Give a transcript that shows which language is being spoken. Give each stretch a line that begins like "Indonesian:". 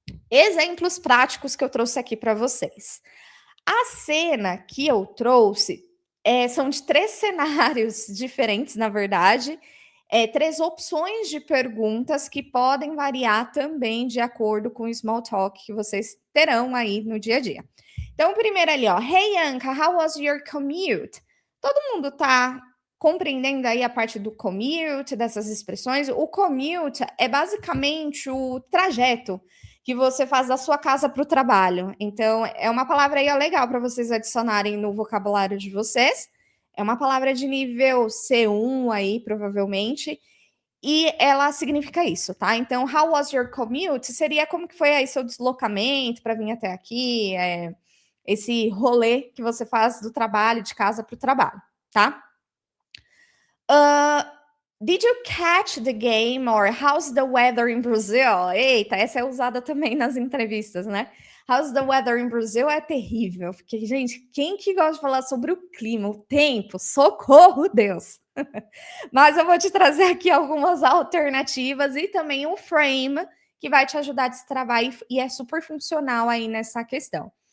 Portuguese: Exemplos práticos que eu trouxe aqui para vocês. A cena que eu trouxe são de 3 cenários diferentes, na verdade, 3 opções de perguntas que podem variar também de acordo com o small talk que vocês terão aí no dia a dia. Então, primeiro ali, ó,
English: Hey Anka, how was your commute?
Portuguese: Todo mundo tá compreendendo aí a parte do commute, dessas expressões? O commute é basicamente o trajeto que você faz da sua casa para o trabalho. Então, é uma palavra aí legal para vocês adicionarem no vocabulário de vocês. É uma palavra de nível C1 aí, provavelmente. E ela significa isso, tá?
English: Então, how was your commute?
Portuguese: Seria como que foi aí seu deslocamento para vir até aqui, esse rolê que você faz do trabalho, de casa para o trabalho, tá?
English: Uh, did you catch the game or how's the weather in Brazil?
Portuguese: Eita, essa é usada também nas entrevistas, né?
English: How's the weather in Brazil
Portuguese: é terrível, porque, gente, quem que gosta de falar sobre o clima, o tempo? Socorro, Deus! Mas eu vou te trazer aqui algumas alternativas e também um frame que vai te ajudar a destravar e é super funcional aí nessa questão.